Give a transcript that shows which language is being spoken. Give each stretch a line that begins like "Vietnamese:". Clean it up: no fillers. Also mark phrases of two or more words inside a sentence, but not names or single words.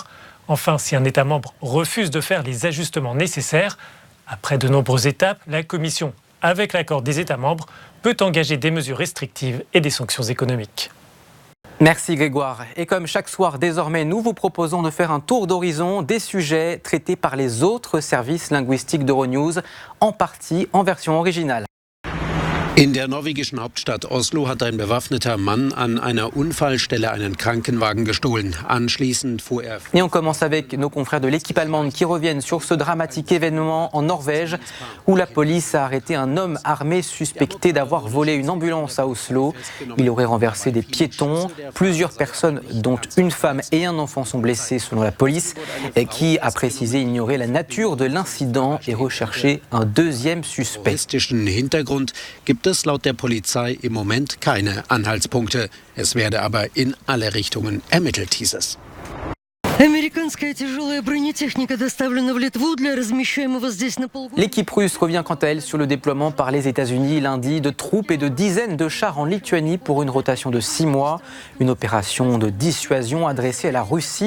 French: Enfin, si un État membre refuse de faire les ajustements nécessaires, après de nombreuses étapes, la Commission, avec l'accord des États membres, peut engager des mesures restrictives et des sanctions économiques. Merci Grégoire. Et comme chaque soir désormais, nous vous proposons de faire un tour d'horizon des sujets traités par les autres services linguistiques d'Euronews, en partie en version originale.
German: In der norwegischen Hauptstadt Oslo hat ein bewaffneter Mann an einer Unfallstelle einen Krankenwagen gestohlen. Anschließend fuhr er...
French: Et on commence avec nos confrères de l'équipe allemande qui reviennent sur ce dramatique événement en Norvège où la police a arrêté un homme armé suspecté d'avoir volé une ambulance à Oslo. Il aurait renversé des piétons. Plusieurs personnes, dont une femme et un enfant, sont blessées selon la police qui a précisé ignorer la nature de l'incident et rechercher un deuxième suspect.
German: Hintergrund gibt es laut der Polizei im Moment keine Anhaltspunkte. Es werde aber in alle Richtungen ermittelt, hieß es.
French: L'équipe russe revient quant à elle sur le déploiement par les États-Unis lundi de troupes et de dizaines de chars en Lituanie pour une rotation de 6 mois. Une opération de dissuasion adressée à la Russie.